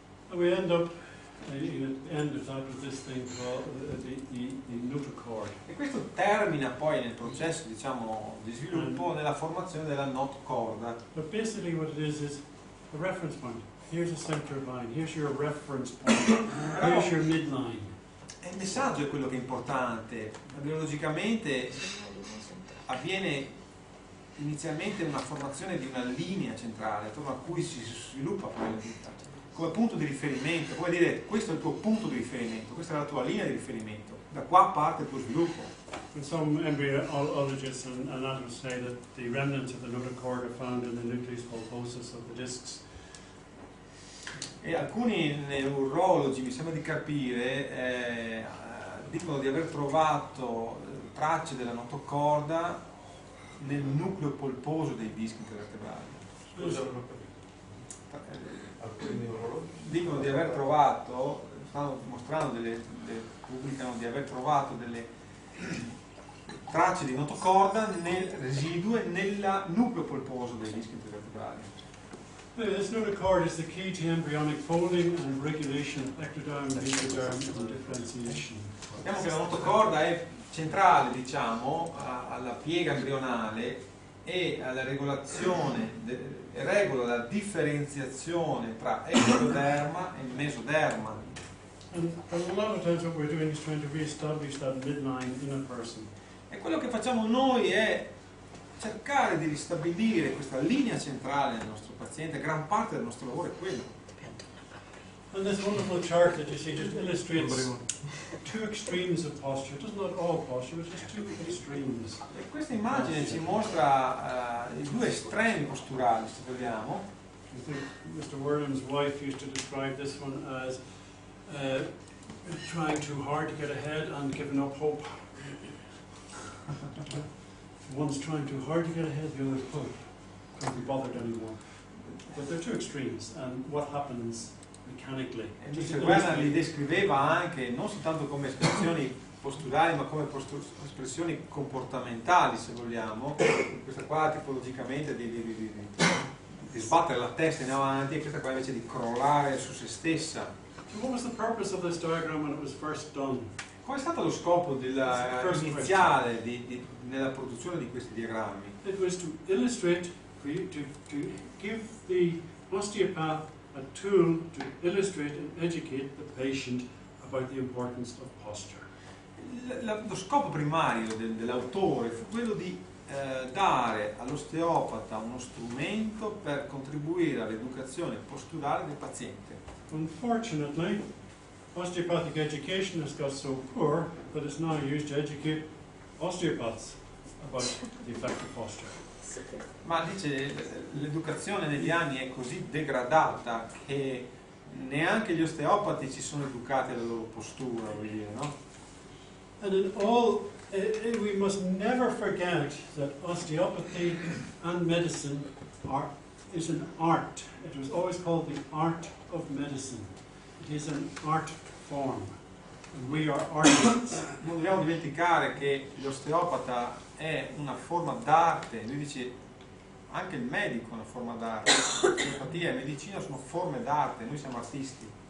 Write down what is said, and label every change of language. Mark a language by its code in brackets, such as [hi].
[en] And we end up end of that with this thing called the notochord. [it] E questo termina poi nel processo, diciamo, di sviluppo nella formazione della notochorda. [en] But basically what it is a reference point. Here's a center line, here's your reference point, here's your midline. [it] il messaggio è quello che è importante. Biologicamente avviene inizialmente una formazione di una linea centrale attorno a cui si sviluppa poi la vita, come punto di riferimento, come dire questo è il tuo punto di riferimento, questa è la tua linea di riferimento, da qua parte il tuo sviluppo. [en] And some embryologists and anatomists say that the remnants of the notochord are found in the nucleus pulposus of the discs. [it] E alcuni neurologi, mi sembra di capire, dicono di aver trovato tracce della notocorda nel nucleo polposo dei dischi intervertebrali. Scusa, non ho capito. Alcuni neurologi Dicono di aver trovato, stanno mostrando pubblicano di aver trovato delle tracce di notocorda nel residuo e nel nucleo polposo dei dischi intervertebrali. [en] This notochord is the key to embryonic folding and regulation of ectoderm, mesoderm, and differentiation. [it] Vediamo che la notocorda è centrale, diciamo, alla piega embrionale e alla regolazione, regola la differenziazione tra ectoderma e mesoderma. [en] And a lot of times what we're doing is trying to re-establish that midline in a person. [it] E quello che facciamo noi è cercare di ristabilire questa linea centrale nel nostro paziente. Gran parte del nostro lavoro è quello. [en] And this wonderful chart that you see just illustrates two extremes of posture. It does not all posture, it's just two extremes. [it] E questa immagine ci mostra i due estremi posturali, se vogliamo. [en] I think Mr. Worlam's wife used to describe this one as trying too hard to get ahead and giving up hope. One's trying too hard to get ahead, the other's hope. Can't be bothered anymore. But they're two extremes, and what happens mechanically. [it] E Mr. Werner li descriveva anche non soltanto come espressioni posturali, ma come espressioni comportamentali, se vogliamo. Questa qua tipologicamente di sbattere la testa in avanti, e questa qua invece di crollare su se stessa. [en] So what was the purpose of this diagram when it was first done? [it] Qual è stato lo scopo iniziale nella produzione di questi diagrammi? [en] It was to illustrate, to give the osteopath a tool to illustrate and educate the patient about the importance of posture. [it] Lo scopo primario dell'autore fu quello di dare all'osteopata uno strumento per contribuire all'educazione posturale del paziente. [en] Unfortunately, osteopathic education has got so poor that it's now used to educate osteopaths about the effect of posture. [it] Ma dice, l'educazione negli anni è così degradata che neanche gli osteopati ci sono educati alla loro postura, vuol dire, no? [en] And in all, we must never forget that osteopathy and medicine is an art. It was always called the art of medicine. It is an art form. And we are artists. [it] Non dobbiamo dimenticare che l'osteopata è una forma d'arte. Lui dice anche il medico è una forma d'arte. L'osteopatia e la medicina sono forme d'arte, noi siamo artisti.